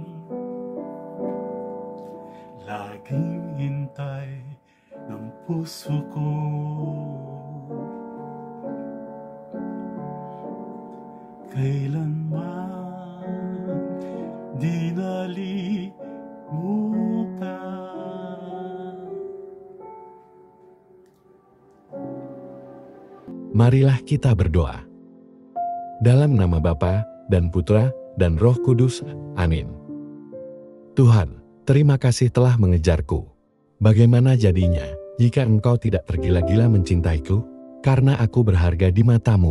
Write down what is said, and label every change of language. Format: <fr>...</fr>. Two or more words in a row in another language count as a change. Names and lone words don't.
<tl>Laging hintay ng puso ko, kailanman di nalimutan.</tl> <id>Marilah kita berdoa. Dalam nama Bapa dan Putra dan Roh Kudus. Amin. Tuhan, terima kasih telah mengejarku. Bagaimana jadinya jika Engkau tidak tergila-gila mencintaiku, karena aku berharga di mata-Mu?</id>